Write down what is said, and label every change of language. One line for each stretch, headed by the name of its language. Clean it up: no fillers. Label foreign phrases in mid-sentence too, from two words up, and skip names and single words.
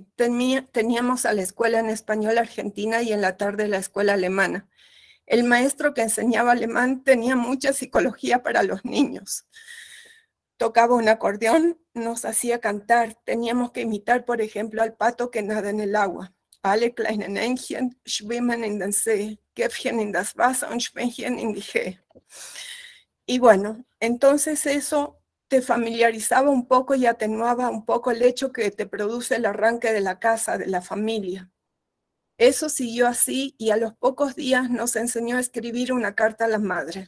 Spanish: Teníamos a la escuela en español argentina y en la tarde la escuela alemana. El maestro que enseñaba alemán tenía mucha psicología para los niños. Tocaba un acordeón, nos hacía cantar. Teníamos que imitar, por ejemplo, al pato que nada en el agua.
German: Alle kleinen Entchen schwimmen in den See, Käffchen in das Wasser und Schwänchen in die Hee.
Spanish: Y bueno, entonces eso te familiarizaba un poco y atenuaba un poco el hecho que te produce el arranque de la casa, de la familia. Eso siguió así y a los pocos días nos enseñó a escribir una carta a la madre.